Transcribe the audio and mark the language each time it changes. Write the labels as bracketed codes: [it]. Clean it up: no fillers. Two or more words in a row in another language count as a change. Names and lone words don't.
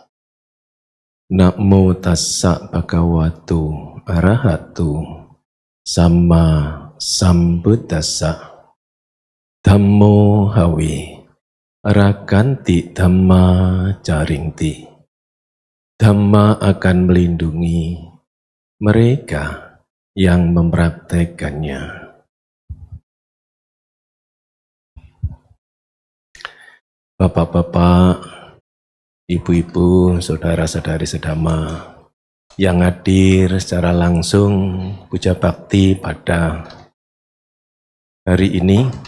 [pi] Namo tassa bhagavato arahato sama sambuddhassa. Dhammo hawe rakanti dhamma caringti. [id] Dhamma akan melindungi mereka yang mempraktekannya. Bapak-bapak, ibu-ibu, saudara-saudari sedama yang hadir secara langsung puja bakti pada hari ini,